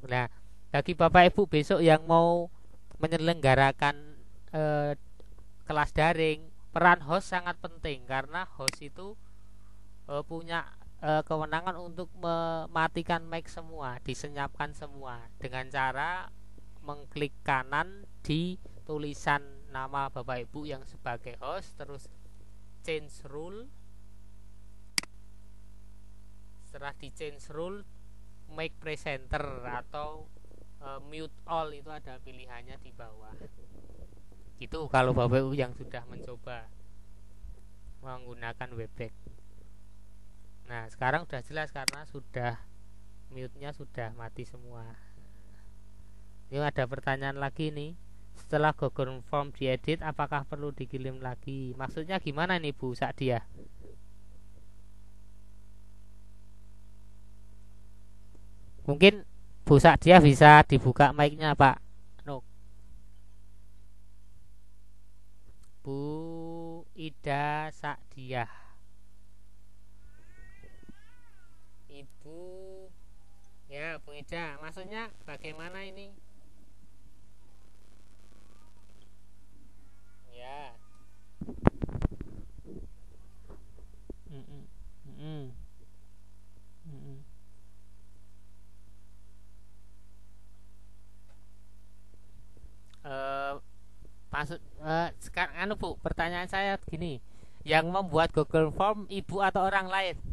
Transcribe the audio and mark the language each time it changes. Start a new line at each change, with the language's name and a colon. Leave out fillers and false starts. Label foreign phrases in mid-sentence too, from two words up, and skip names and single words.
Indonesian: Nah, bagi Bapak Ibu besok yang mau menyelenggarakan kelas daring, peran host sangat penting karena host itu punya kewenangan untuk mematikan mic semua, disenyapkan semua dengan cara mengklik kanan di tulisan nama Bapak Ibu yang sebagai host, terus
English: change rule.
Indonesian: Setelah di
English: change rule, make presenter
Indonesian: atau
English: mute all,
Indonesian: itu ada pilihannya di bawah. Itu kalau Bapak Ibu yang sudah mencoba menggunakan Webex. Nah, sekarang sudah jelas karena sudah mute-nya sudah mati semua. Ini ada pertanyaan lagi nih. Setelah Google Form diedit, apakah perlu dikirim lagi? Maksudnya gimana nih Bu Sakdia? Mungkin Bu Sakdia bisa dibuka mic-nya Pak Nuk. Bu Ida Sakdia, Ibu, ya Bu Ida, maksudnya bagaimana ini? Ya. Mm-mm. Mm-mm. Mm-mm. Maksud sekarang Bu, pertanyaan saya gini, yang membuat Google Form ibu atau orang lain?